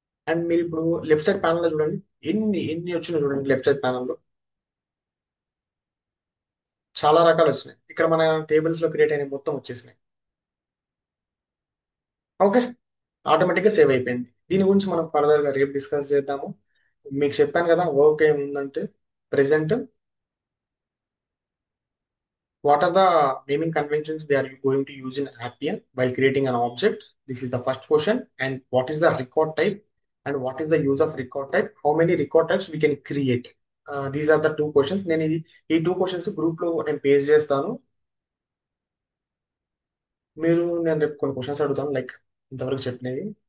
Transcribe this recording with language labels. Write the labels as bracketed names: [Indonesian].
[Telugu] And మీరు ఇప్పుడు left side panel లో చూడండి, ఎన్ని వచ్చినాయి చూడండి. లెఫ్ట్ సైడ్ ప్యానల్లో చాలా రకాలు వచ్చినాయి. ఇక్కడ మన టేబుల్స్ లో క్రియేట్ అయిన మొత్తం వచ్చేసినాయి. ఓకే, ఆటోమేటిక్ గా సేవ్ అయిపోయింది. దీని గురించి మనం ఫర్దర్ గా రేపు డిస్కస్ చేద్దాము. మీకు చెప్పాను కదా వర్క్ ఏముందంటే, [English] Present what are the naming conventions we are going to use in Appian while creating an object? This is the first question. And what is the record type? And what is the use of record type? How many record types we can create? These are the two questions. [Telugu] నేను ఈ 2 questions group లో నేను paste చేస్తాను. నేను రేపు కొన్ని questions అడుగుతాను, like ఇంతవరకు చెప్పినవి.